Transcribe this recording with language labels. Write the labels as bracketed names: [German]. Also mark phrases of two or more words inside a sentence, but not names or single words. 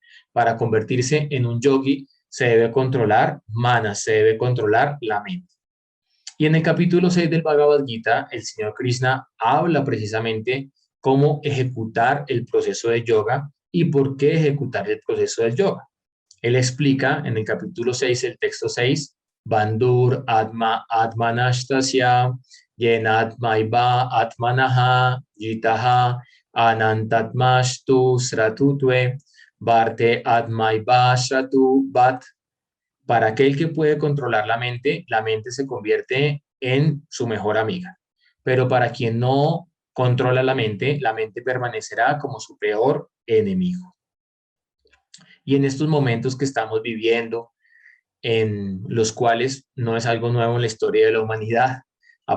[Spanish] Para convertirse en un yogi se debe controlar manas, se debe controlar la mente. Y en el capítulo 6 del Bhagavad Gita, el señor Krishna habla precisamente cómo ejecutar el proceso de yoga y por qué ejecutar el proceso del yoga. Él explica en el capítulo 6, el texto 6, [Sanskrit] बन्धुर् आत्मा आत्मनस्तस्य येनात्मैव आत्मना जितः अनात्मनस्तु शत्रुत्वे वर्ते आत्मैव शत्रु वत्. [Spanish] Para aquel que puede controlar la mente se convierte en su mejor amiga. Pero para quien no controla la mente permanecerá como su peor enemigo. Y en estos momentos que estamos viviendo, en los cuales no es algo nuevo en la historia de la humanidad, ha